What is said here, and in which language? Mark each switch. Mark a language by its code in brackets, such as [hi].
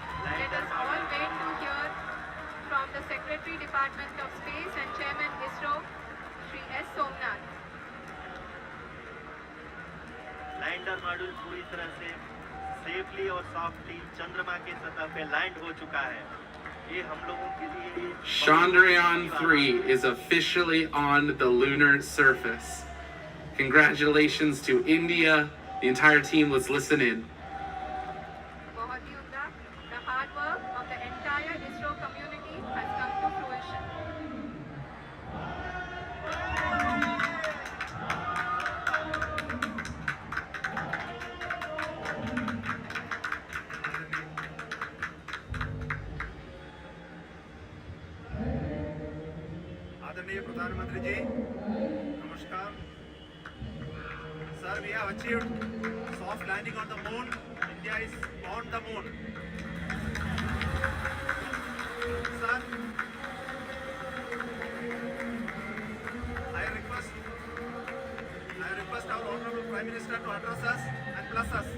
[en] Let us all wait to hear from the Secretary Department of Space and Chairman ISRO, Shri S. Somnath. [hi] Lander module पूरी तरह से safely और softly चंद्रमा के सतह पे लैंड हो चुका है। ये हम लोगों के लिए [en] Chandrayaan-3 is officially on the lunar surface. Congratulations to India. The entire team, let's listen in. [hi] बहुत ही उम्दा, [en] the hard work of the entire ISRO community has come to fruition. [hi] आदरणीय प्रधानमंत्री जी, नमस्कार। [en] Sir, we have achieved soft landing on the moon. India is on the moon. Sir, I request our Honorable Prime Minister to address us and bless us.